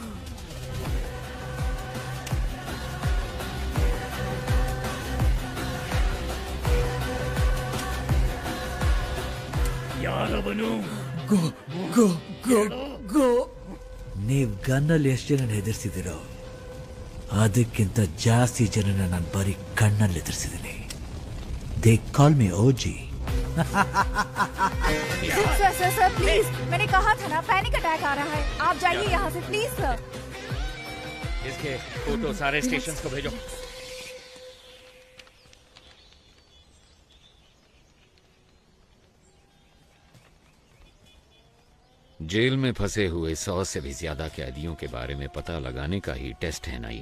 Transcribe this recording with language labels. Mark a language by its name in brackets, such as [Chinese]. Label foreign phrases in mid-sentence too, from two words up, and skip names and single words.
[Kannada] ಯಾರವನು? [English] go go go go. [Kannada] ನೀವ್ ಗನ್ನಲ್ಲಿ ಎಷ್ಟು ಜನ ಹೆದರ್ಸಿದಿರೋ ಅದಕ್ಕಿಂತ ಜಾಸ್ತಿ ಜನನ ನಾನು ಬರೀ ಕಣ್ಣಲ್ಲಿ ಎದುರಿಸಿದ್ದೀನಿ. [English] they call me OG. [Hindi] सर सर सर प्लीज, मैंने कहा था ना [English] panic attack [Hindi] आ रहा है, आप जाइए यहाँ से प्लीज सर। इसके फोटो सारे स्टेशंस को भेजो। जेल में फंसे हुए 100 से भी ज्यादा कैदियों के बारे में पता लगाने का ही टेस्ट है ना ये?